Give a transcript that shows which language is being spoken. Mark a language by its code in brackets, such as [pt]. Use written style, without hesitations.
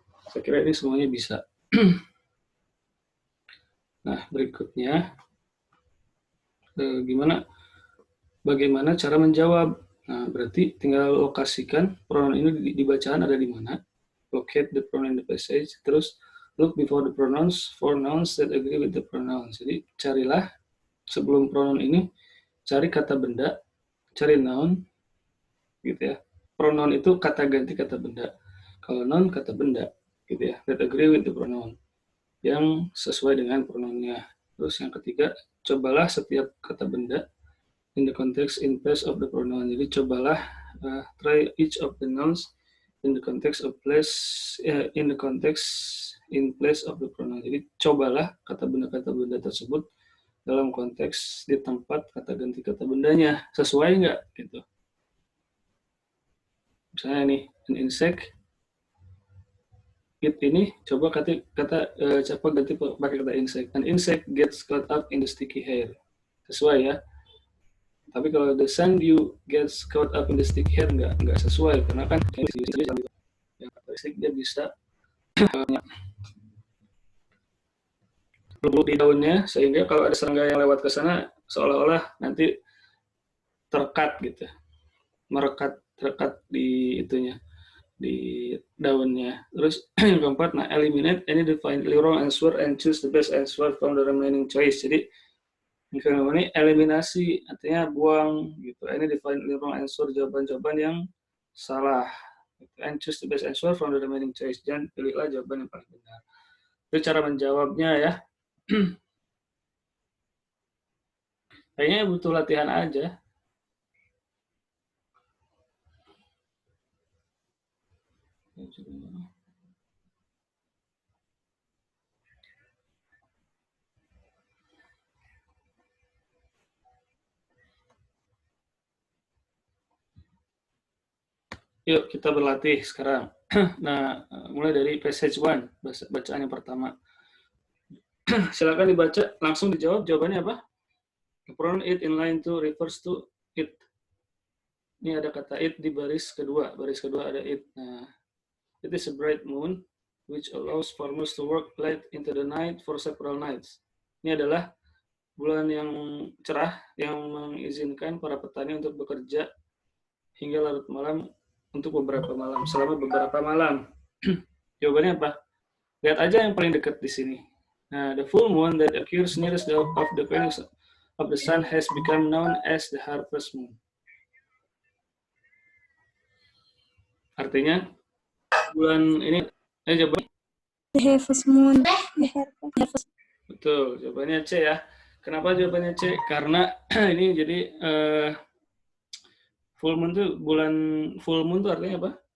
[id] Saya kira ini semuanya bisa. Nah, berikutnya bagaimana cara menjawab. Nah, berarti tinggal lokasikan pronoun ini di bacaan ada di mana. [en] Locate the pronoun in the passage. [id] Terus [en] look before the pronouns for nouns that agree with the pronouns. [id] Jadi carilah sebelum pronoun ini, cari kata benda, cari noun, gitu ya. Pronoun itu kata ganti kata benda. Kalau noun kata benda, gitu ya. [en] That agree with the pronoun, [id] yang sesuai dengan pronounnya. Terus yang ketiga, cobalah setiap kata benda [en] in the context in place of the pronoun. [id] Jadi cobalah [en] try each of the nouns in the context of place in the context in place of the pronoun. [id] Jadi cobalah kata benda tersebut dalam konteks di tempat kata ganti kata bendanya, sesuai nggak gitu. Misalnya nih an insect, it ini coba ganti pakai kata insect. [en] An insect gets caught up in the sticky hair. [id] Sesuai ya. Tapi kalau [en] the sundew gets caught up in the sticky hair [id] nggak sesuai, karena kan yang karakteristik dia bisa lembut di daunnya, sehingga kalau ada serangga yang lewat ke sana seolah-olah nanti terkat gitu, terkat di itunya, di daunnya. Terus yang keempat, nah [en] eliminate any definitely wrong answer and choose the best answer from the remaining choice. [id] Jadi ini eliminasi, artinya buang gitu. Ini [en] definitely wrong answer, [id] jawaban-jawaban yang salah. [en] And choose the best answer from the remaining choice. [id] Dan pilihlah jawaban yang paling benar. Itu cara menjawabnya ya. Kayaknya butuh latihan aja. Yuk kita berlatih sekarang. Nah, mulai dari passage 1, bacaan yang pertama. Silakan dibaca, langsung dijawab. Jawabannya apa? [en] The pronoun it in line 2 refers to it. [id] Ini ada kata it di baris kedua. Baris kedua ada it. [en] Nah, it is a bright moon which allows farmers to work late into the night for several nights. [id] Ini adalah bulan yang cerah yang mengizinkan para petani untuk bekerja hingga larut malam untuk beberapa malam, selama beberapa malam. Jawabannya apa? Lihat aja yang paling dekat di sini. [en] Nah, the full moon that occurs nearest of the equinox of the sun has become known as the harvest moon. [id] Artinya bulan ini jawabannya [en] The harvest moon. [id] betul, jawabannya C ya. Kenapa jawabannya C? Karena ini jadi full moon tuh artinya apa?